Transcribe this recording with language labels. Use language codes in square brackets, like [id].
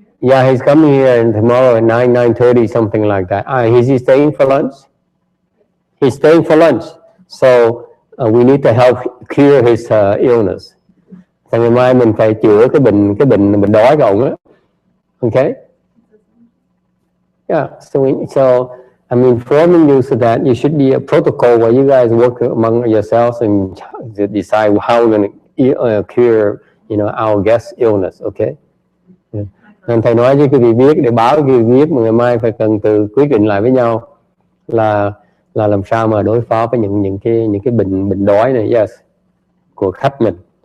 [en] Yeah, he's coming here tomorrow at 9:30, something like that. Is he staying for lunch? He's staying for lunch. So we need to help cure his illness. [vi] Thì ngày mai mình phải chữa cái bệnh đói của ông á. [en] Okay? Yeah. So I'm informing you so that you should be a protocol where you guys work among yourselves and decide how we're going to cure, our guest illness. Okay? Yeah. [vi] Nên thầy nói với quý vị biết để báo quý vị biết mà ngày mai phải cần từ quyết định lại với nhau là làm sao mà đối phó với những cái bệnh đói này, yes, của khách mình.